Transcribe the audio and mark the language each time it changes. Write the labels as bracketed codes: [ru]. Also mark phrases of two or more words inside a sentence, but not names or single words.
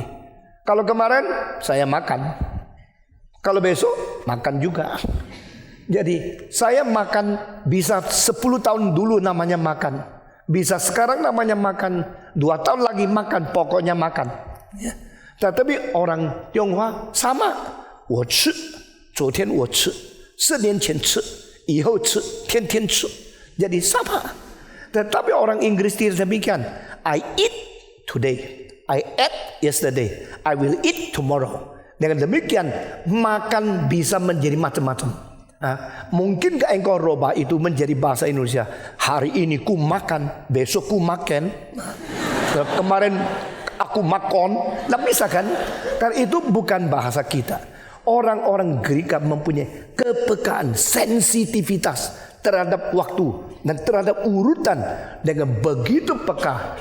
[id] Kalau kemarin saya makan, kalau besok makan juga. Jadi saya makan bisa 10 tahun dulu namanya makan, bisa sekarang namanya makan, 2 tahun lagi makan, pokoknya makan. Ya. Tetapi orang Tionghoa sama, [zh] 我吃，昨天我吃，4年前吃，以后吃，天天吃。 [id] Jadi sama. Tetapi orang Inggris tidak demikian. [en] I eat today, I ate yesterday, I will eat tomorrow. [id] Dengan demikian makan bisa menjadi macam-macam. Mungkin gak engkau rubah itu menjadi bahasa Indonesia? Hari ini ku makan, besok ku makan, kemarin aku makan. Tidak bisa kan? Karena itu bukan bahasa kita. Orang-orang Greka mempunyai kepekaan, sensitivitas terhadap waktu dan terhadap urutan dengan begitu peka.